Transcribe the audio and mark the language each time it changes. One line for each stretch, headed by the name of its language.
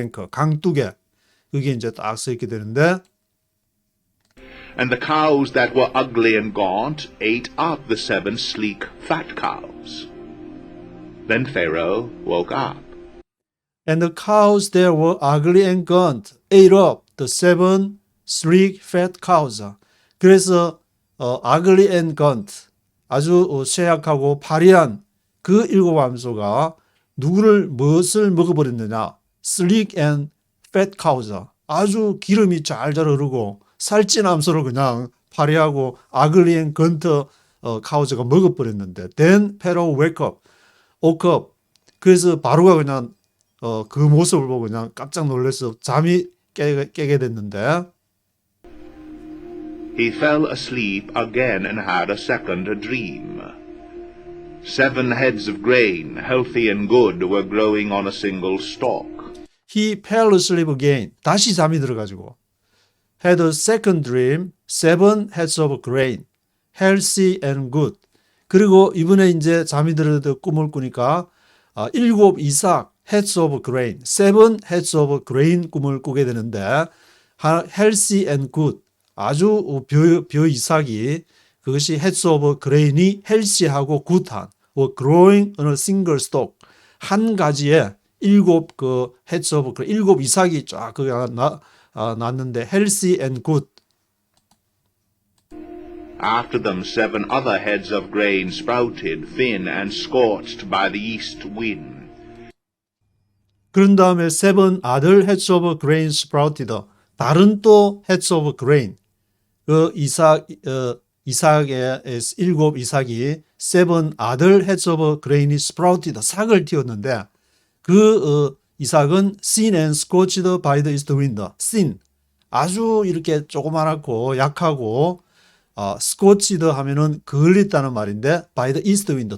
Korean: 강둑에 그게 이제 딱 써 있게 되는데
English: And the cows that were ugly and gaunt ate up the 7 sleek, fat cows. Then Pharaoh woke up. And the cows that were ugly and gaunt ate up the 7 sleek, fat cows.
Korean: 그래서
English: ugly and gaunt
Korean: 아주 쇠약하고 파리한 그 7 암소가 무엇을 먹어버렸느냐?
English: sleek and fat cows.
Korean: 아주 기름이 잘잘 흐르고 살찐 암소를 그냥 파리하고
English: ugly and gaunt cows가
Korean: 먹어버렸는데
English: Then Pharaoh woke up.
Korean: 그래서 바로가 그냥 그 모습을 보고 그냥 깜짝 놀라서 잠이 깨게 됐는데
English: He fell asleep again and had a second dream. 7 heads of grain, healthy and good, were growing on a single stalk. He fell asleep again.
Korean: 다시 잠이 들어가지고
English: had a second dream, 7 heads of grain, healthy and good.
Korean: 그리고 이번에 이제 잠이 들어서 꿈을 꾸니까 7 이삭
English: heads of grain, 7 heads of grain
Korean: 꿈을 꾸게 되는데
English: healthy and good.
Korean: 아주 벼 이삭이 그것이
English: heads of grain
Korean: 이 healthy하고 good한
English: growing on a single stalk.
Korean: 한 가지에
English: 7 heads of grain,
Korean: 7 이삭이 쫙 났는데
English: healthy and good. After them 7 other heads of grain sprouted, thin and scorched by the east wind.
Korean: 그런 다음에
English: 7 other heads of grain sprouted.
Korean: 다른 또
English: heads of grain.
Korean: 그 이삭의 7 이삭이
English: 7 other heads of grain
Korean: 이 sprouted. 싹을 틔웠는데 그 이삭은
English: thin and scorched by the east wind. thin.
Korean: 아주 이렇게 조그만하고 약하고 scorched 하면은 그을렸다는 말인데
English: by the east wind.